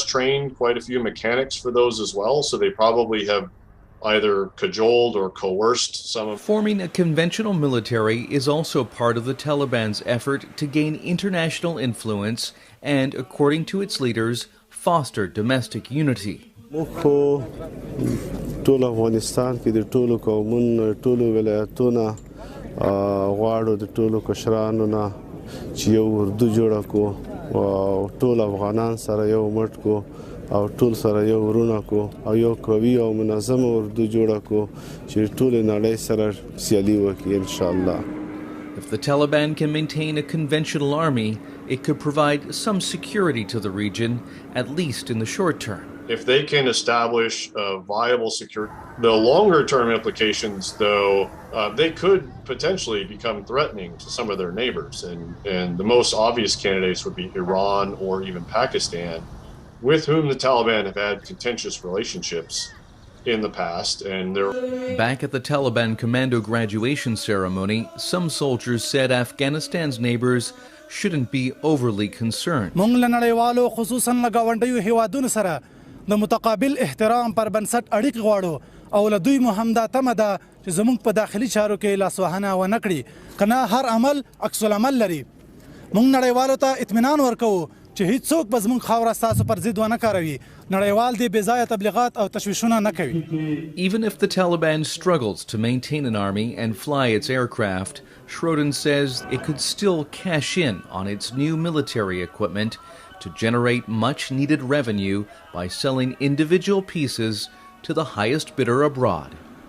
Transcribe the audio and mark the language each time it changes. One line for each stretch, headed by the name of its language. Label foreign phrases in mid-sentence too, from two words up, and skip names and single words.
English: trained quite a few mechanics for those as well, so they probably have either cajoled or coerced some of. Forming a conventional military is also part of the Taliban's effort to gain international influence and, according to its leaders, foster domestic unity.
Pashto: ټول افغانستان کې د ټولو قومونو ټولو ولایتونو غواړو د ټولو کشرانو نه چې یو اردو جوړ کړو او ټول افغانان سره یو مټ کو او ټول سره یو ورونه کو او یو قوي او منظم اردو جوړ کو چې ټول نړۍ سره سیالي وکړي
Arabic: ان شاء الله.
English: If the Taliban can maintain a conventional army, it could provide some security to the region, at least in the short term. If they can establish a viable security, the longer term implications, though, they could potentially become threatening to some of their neighbors. And the most obvious candidates would be Iran or even Pakistan, with whom the Taliban have had contentious relationships in the past. And they're back at the Taliban commando graduation ceremony, some soldiers said Afghanistan's neighbors shouldn't be overly concerned.
Pashto: د متقابل احترام پر بنسټ اړیکې غواړو او له دوی مو هم دا تمه ده چې زموږ په داخلي چارو کې لاسوهنه ونه کړي که نه هر عمل عکس العمل لري. موږ نړیوالو ته اطمینان ورکوو چې هیڅوک به زموږ خاوره ستاسو پر ضد ونه کاروي. نړیوال دې بې ځایه تبلیغات او تشویشونه نه کوي.
English: Even if the Taliban struggles to maintain an army and fly its aircraft, Schrodin says it could still cash in on its new military equipment to generate much-needed revenue by selling individual pieces to the highest bidder abroad.